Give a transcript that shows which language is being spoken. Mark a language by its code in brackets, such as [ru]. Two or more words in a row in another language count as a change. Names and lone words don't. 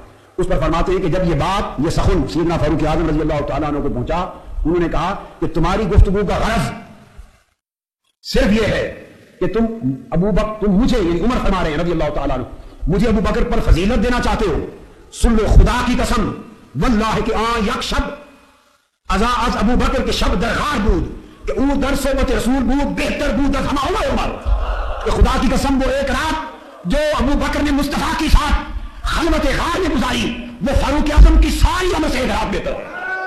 [ur] اس پر فرماتے ہیں کہ جب یہ بات, یہ سخن سیدنا فاروق اعظم [ar] رضی اللہ تعالیٰ عنہ [ur] کو پہنچا, انہوں نے کہا کہ تمہاری گفتگو کا غرض صرف یہ ہے کہ تم مجھے, یعنی عمر فرما رہے ہیں [ar] رضی اللہ تعالیٰ عنہ, [ur] مجھے ابو بکر پر فضیلت دینا چاہتے ہو. سن لو خدا کی قسم [fa] واللہ کہ یک شب از ابو بکر کے شب درغار بود کہ او در صحبت رسول بود بہتر بود از ہما عمر. [ur] کہ خدا کی قسم وہ ایک رات جو ابو بکر نے مصطفیٰ کے ساتھ خلوت غار میں گزاری, وہ فاروق اعظم کی ساری عمر سے ایک رات بہتر.